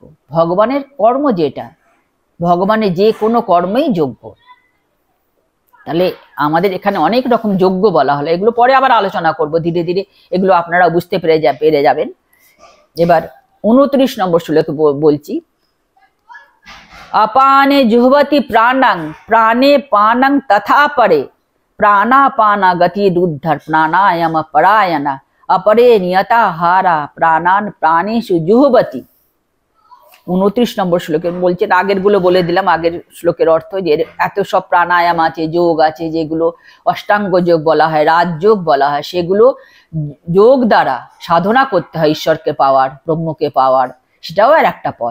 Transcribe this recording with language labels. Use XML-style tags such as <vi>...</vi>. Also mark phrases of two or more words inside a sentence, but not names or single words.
<bn>ভগবানের কর্ম যেটা, ভগবানের যে কোনো কর্মই যজ্ঞ। তাহলে আমাদের এখানে অনেক রকম যজ্ঞ বলা হলো, এগুলো পরে আবার আলোচনা করব ধীরে ধীরে, এগুলো আপনারা বুঝতে পেরে যাবেন। এবার 29 নম্বর শ্লোকে বলছি</bn> <sa>अपाने जुहवति प्राणं प्राणे पानं तथा परे प्राणापाना गति रुद्धर प्राणायाम परायण अपरे नियताहारा प्राणान प्राणेषु जुहवति।</sa> <bn>29 নম্বর শ্লোকে বলছেন, আগের গুলো বলে দিলাম, আগের শ্লোকের অর্থ যে এত সব প্রাণায়াম আছে, যোগ আছে, যেগুলো অষ্টাঙ্গ যোগ বলা হয়, রাজযোগ বলা হয়, সেগুলো যোগ দ্বারা সাধনা করতে হয় ঈশ্বরকে পাওয়ার, ব্রহ্মকে পাওয়ার, সেটাও আর একটা পথ।</bn>